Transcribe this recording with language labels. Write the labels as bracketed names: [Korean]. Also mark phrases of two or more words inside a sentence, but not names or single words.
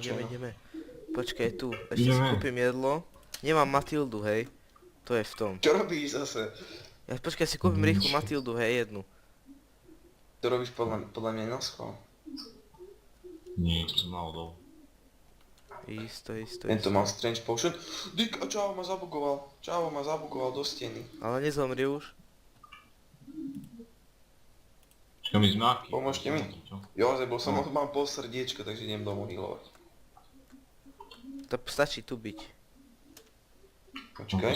[Slovak] ideme. Počkaj tu, ešte si Ideme. kúpim jedlo. Nemám Matildu, hej. To je v tom. Čo robíš zase? Ja počkaj, si kúpim rýchlu Matildu, hej, jednu. To robíš podľa mňa na schvál. Nie, to som náhodou. Isto. Tento mal [English] strange potion. [Slovak] Dick, a Čavo ma zabugoval do steny. Ale nezomri už. Čakaj, my sme aký? Pomôžte mi. Čo? Jozef, bol som mám pol srdiečka, takže idem domov healovať. To stačí tu byť. Počkaj,